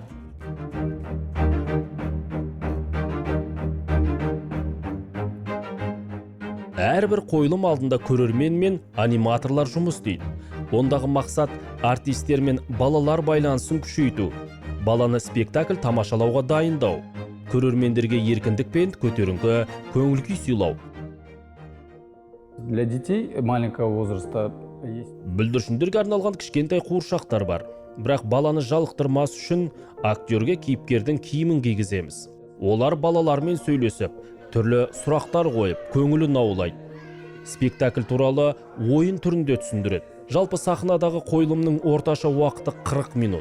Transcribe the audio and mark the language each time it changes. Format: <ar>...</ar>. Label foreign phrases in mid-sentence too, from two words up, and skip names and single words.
<kk>Әрбір қойылым алдында көрермен мен аниматорлар жұмыс істейді. Ондағы мақсат артистер мен балалар байланысын күшейту, баланы спектакль тамашалауға дайындау, көрермендерге еркіндік пен көтеріңкі көңіл-күй сыйлау.</kk> <ru>Для детей маленького возраста есть.</ru> <kk>Бүлдіршіндерге арналған кішкентай қуыршақтар бар. Бірақ баланы жалықтырмас үшін актерге кейіпкердің киімін кигіземіз. Олар балалармен сөйлесіп, түрлі сұрақтар қойып, көңілін аулайды. Спектакль туралы ойын түрінде түсіндіреді. Жалпы сахнадағы қойылымның орташа уақыты 40 минут.</kk>